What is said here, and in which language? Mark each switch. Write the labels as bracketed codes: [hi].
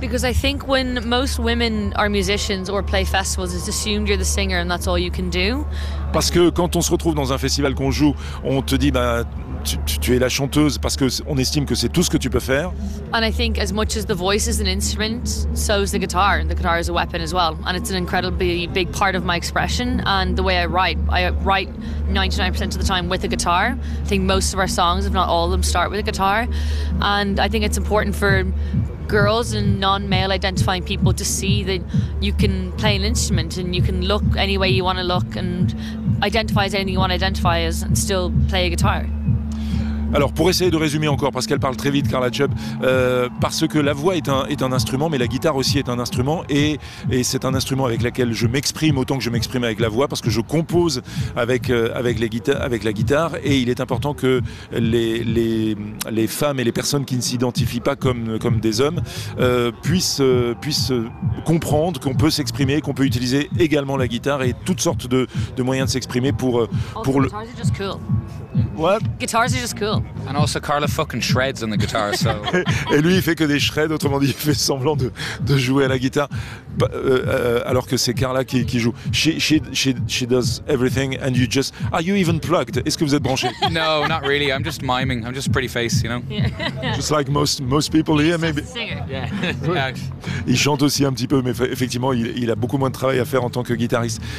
[en] Because I think when most women are musicians or play festivals, it's assumed you're the singer and that's all you can do. [fr] Parce que quand on se retrouve dans un festival qu'on joue, on te dit tu es la chanteuse, parce que on estime que c'est tout ce que tu peux faire. [en] And I think as much as the voice is an instrument, so is the guitar, and the guitar is a weapon as well, and it's an incredibly big part of my expression and the way I write. I write 99% of the time with a guitar. I think most of our songs, if not all of them, start with a guitar, and I think it's important for girls and non-male identifying people to see that you can play an instrument and you can look any way you want to look and identify as anything you want to identify as and still play a guitar. [fr] Alors, pour essayer de résumer encore, parce qu'elle parle très vite, Carla Chubb, parce que la voix est un instrument, mais la guitare aussi est un instrument, et c'est un instrument avec lequel je m'exprime autant que je m'exprime avec la voix, parce que je compose avec la guitare, et il est important que les femmes et les personnes qui ne s'identifient pas comme des hommes puissent comprendre qu'on peut s'exprimer, qu'on peut utiliser également la guitare et toutes sortes de moyens de s'exprimer pour le... [en] What? Guitars are just cool. And also Carla fucking shreds on the guitar, so... [fr] Et lui, il fait que des shreds, autrement dit, il fait semblant de jouer à la guitare, alors que c'est Carla qui joue. [en] She does everything and you just... Are you even plugged? [fr] Est-ce que vous êtes branché? [en] No, not really. I'm just miming. I'm just pretty face, you know? Just like most people here, maybe. He's a singer. Yeah. [fr] Il chante aussi un petit peu, mais effectivement, il a beaucoup moins de travail à faire en tant que guitariste.